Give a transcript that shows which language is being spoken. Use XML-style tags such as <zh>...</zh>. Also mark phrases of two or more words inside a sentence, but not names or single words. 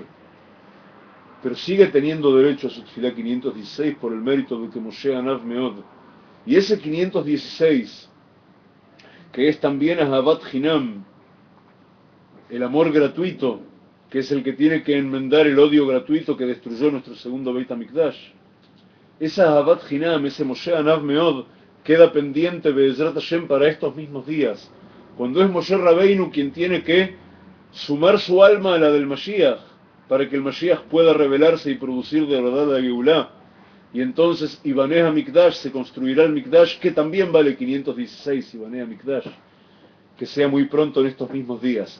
<es>Pero sigue teniendo derecho a su tefilá 516 por el mérito de que</es> <he>משה עניו מאד.</he> <es>Y ese 516, que es también</es> <he>אהבת חינם,</he> <es>el amor gratuito, que es el que tiene que enmendar el odio gratuito que destruyó nuestro segundo</es> <he>בית המקדש.</he> <es>Esa</es> <he>אהבת חינם,</he> <es>ese</es> <he>משה עניו מאד,</he> <es>queda pendiente</es> <he>בעזרת השם</he> <es>para estos mismos días, cuando es</es> <he>משה רבנו</he> <es>quien tiene que sumar su alma a la del Mashiach, para que el Mashiach pueda revelarse y producir de verdad la Geulá. Y entonces</es> <he>יבנה המקדש,</he> <es>se construirá el Mikdash, que también vale 516,</es> <he>יבנה המקדש,</he> <es>que sea muy pronto en estos mismos días.</es>